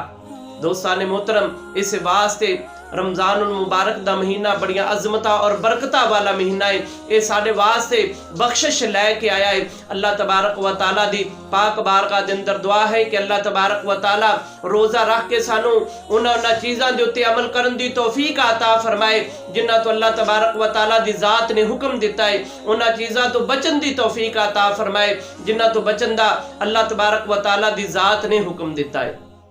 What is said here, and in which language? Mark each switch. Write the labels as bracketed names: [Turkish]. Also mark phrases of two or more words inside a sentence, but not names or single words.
[Punjabi] دوستان محترم، اس واسطے رمضان المبارک دا مہینہ بڑیاں عظمتہ اور برکتہ والا مہینہ ہے۔ یہ سارے واسطے بخشش لے کے آیا ہے۔ اللہ تبارک و تعالیٰ دی پاک بارگاہ دے اندر دعا ہے کہ اللہ تبارک و تعالیٰ روزہ رکھ کے سانو انہاں چیزاں دے اُتے عمل کرن دی توفیق عطا فرمائے جنہاں تو اللہ تبارک و تعالیٰ دی ذات نے حکم دیتا ہے، انہاں چیزاں تو بچن دی توفیق عطا فرمائے جنہاں تو بچن دا اللہ تبارک و تعالیٰ دی ذات نے حکم دیتا ہے۔